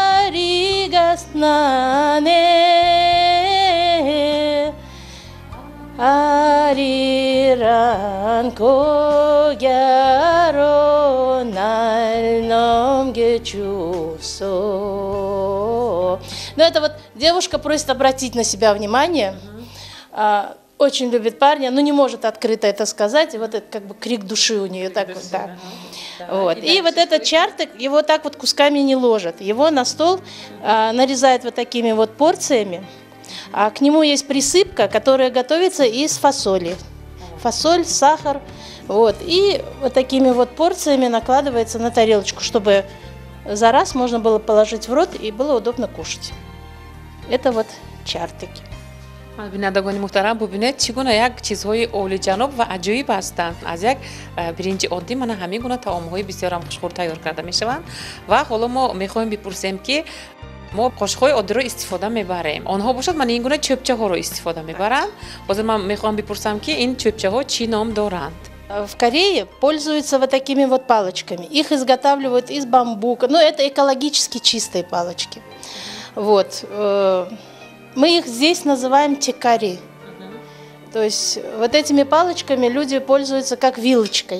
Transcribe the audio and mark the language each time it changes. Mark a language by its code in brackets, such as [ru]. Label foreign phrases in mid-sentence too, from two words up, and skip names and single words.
[ko] 아라리가 났네, 아리랑 고개로 날 넘겨주소. [ru] Ну, это вот девушка просит обратить на себя внимание. Очень любит парня, но не может открыто это сказать. И вот это как бы крик души у нее так вот, да. Вот. И вот этот чартык, его так вот кусками не ложат. Его на стол нарезают вот такими вот порциями. А к нему есть присыпка, которая готовится из фасоли. Фасоль, сахар. Вот. И вот такими вот порциями накладывается на тарелочку, чтобы за раз можно было положить в рот и было удобно кушать. Это вот чартыки. [tg] бинандагони муҳтарам бубинед чӣ гуна як чизҳои олиҷаноб ва аҷоиб ҳастанд. Аз як биринҷи оддӣ мана ҳамин гуна таомҳои бисёрам хушхӯр тайёр карда мешаванд ва ҳоло мо мехоҳем бипурсем ки мо қошиқҳои оддиро истифода мебарем. Онҳо бошад мана ин гуна чӯбчаҳоро истифода мебаранд. Ҳозир ман мехоҳам бипурсам ки ин чӯбчаҳо чӣ ном доранд. [ru] В Корее пользуются вот такими вот палочками. Их изготавливают из бамбука. Ну, это экологически чистые палочки. Вот. Мы их здесь называем текари. То есть вот этими палочками люди пользуются как вилочкой.